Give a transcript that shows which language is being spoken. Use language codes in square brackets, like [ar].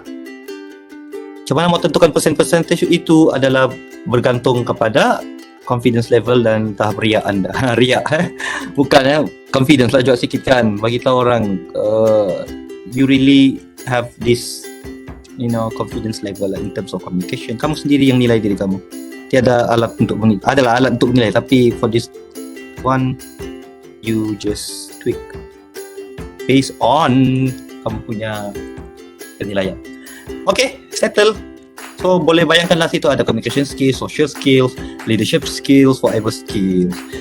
[ms] Macam mana mau tentukan percentage itu adalah bergantung kepada confidence level dan tahap riak anda. Riak bukan confidence lah juga sikit kan. Bagi tahu orang [en] you really have this confidence level in terms of communication. [ms] Kamu sendiri yang nilai diri kamu. Tiada alat untuk menilai. Adalah alat untuk menilai, tapi [en] for this one you just tweak based on [ms] kamu punya penilaian. Okay, settle. So boleh bayangkanlah situ ada communication skills, social skills, leadership skills, whatever skills.